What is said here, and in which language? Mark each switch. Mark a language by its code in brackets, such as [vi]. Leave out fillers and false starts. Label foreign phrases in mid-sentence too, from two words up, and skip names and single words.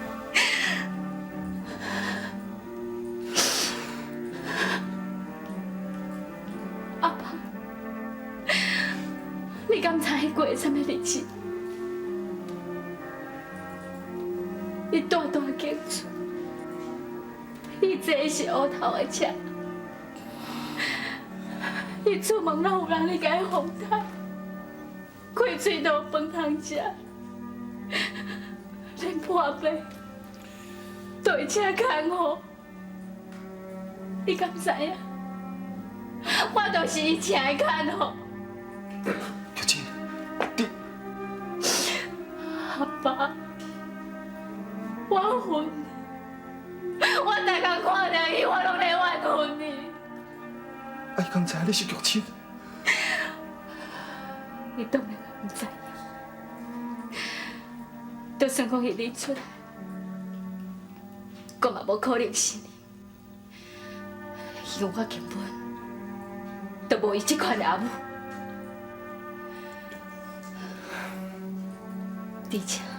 [nan] 阿爸，你敢知伊过什么日子？伊大大间厝，伊坐的是乌头的车，伊出门拢有人咧甲伊风台，开喙都有饭通食，连破病都会请看护。你敢知影？我就是伊请的看护。玉珍，你阿爸。我恨你，我逐天看到伊，我拢在怨恨你。啊，伊敢知影你是玉珍？伊当然唔知影，就算讲伊认出来，我嘛无可能信你，因为我根本就无伊这款阿母，而且。